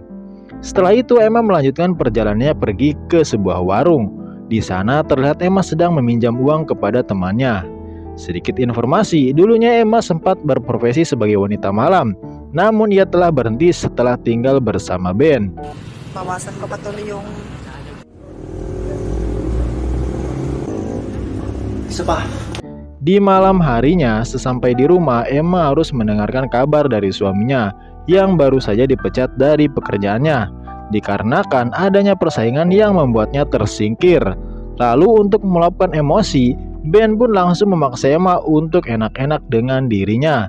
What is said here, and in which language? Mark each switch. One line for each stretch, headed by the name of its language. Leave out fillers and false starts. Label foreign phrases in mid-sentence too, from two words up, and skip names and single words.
Indonesian: Setelah itu, Emma melanjutkan perjalanannya pergi ke sebuah warung. Di sana terlihat Emma sedang meminjam uang kepada temannya. Sedikit informasi, dulunya Emma sempat berprofesi sebagai wanita malam. Namun ia telah berhenti setelah tinggal bersama Ben.
Filipino: Bawasan ko pa tuloy yung isa pa.
Indonesian: Di malam harinya, sesampai di rumah, Emma harus mendengarkan kabar dari suaminya yang baru saja dipecat dari pekerjaannya, dikarenakan adanya persaingan yang membuatnya tersingkir. Lalu untuk meluapkan emosi, Ben pun langsung memaksa Emma untuk enak-enak dengan dirinya.